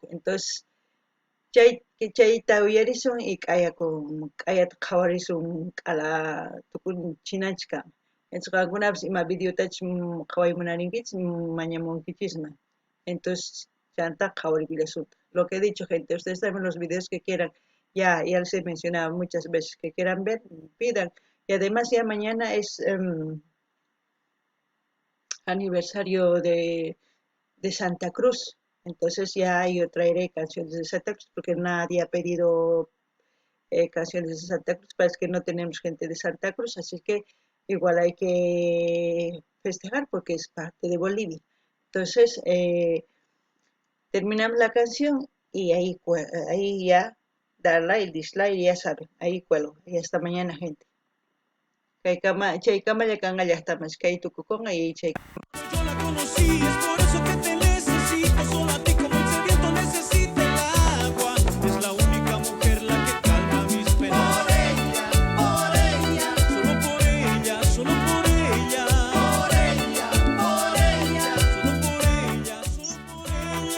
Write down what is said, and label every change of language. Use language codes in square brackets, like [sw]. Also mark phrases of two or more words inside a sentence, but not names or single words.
[qu] entonces chayta uyarisun y k'ayata qhawarisun k'ala tukuchinanchis kama entonces qankunapis ima videotachu qhawaymunaninkichis mañamunkichisman entonces chanta qhawarikullasunta [es] lo que he dicho gente ustedes saben los videos que quieran ya les he mencionado muchas veces que quieran ver pidan. Y además ya mañana es aniversario de Santa Cruz. Entonces ya yo traeré canciones de Santa Cruz porque nadie ha pedido canciones de Santa Cruz. Parece que no tenemos gente de Santa Cruz, así que igual hay que festejar porque es parte de Bolivia. Entonces terminamos la canción y ahí ya dar like, dislike, ya saben, ahí cuelgo. Y hasta mañana gente. [qu] Chay kama ya kanga [es] ya está más [qu] kay tukukonga y chay. [es] Yo la conocí, es por eso que te necesito, solo a ti como el sediento necesita el agua. Es la única mujer la que calma mis penas. Por ella, solo por ella, solo por ella. Por ella, solo por ella, solo por ella.